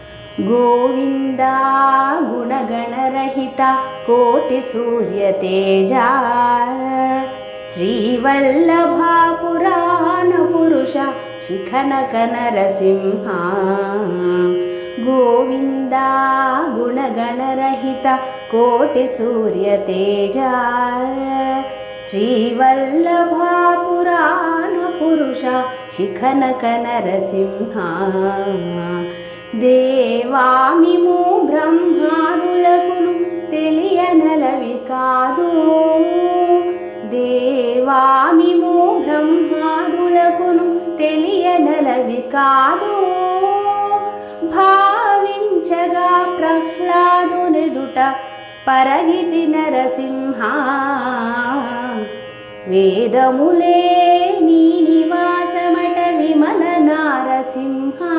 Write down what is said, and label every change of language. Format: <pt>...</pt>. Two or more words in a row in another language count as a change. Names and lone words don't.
<sa>गोविन्दा गुणगणरहिता कोटिसूर्यतेजा श्रीवल्लभा पुराणपुरुषा शिखनकनरसिंहा गोविन्दा गुणगणरहिता कोटिसूर्यतेजा श्रीवल्लभा पुराणपुरुषा शिखनकनरसिंहा</sa> <te>దేవామిము బ్రహ్మాదులకును తెలియనలవి కాదు దేవామిము బ్రహ్మాదులకును తెలియనలవి కాదు భావించగా ప్రహ్లాదునెదుట పరగితి నరసింహ వేదములే నీ నివాసమట విమల నారసింహ</te>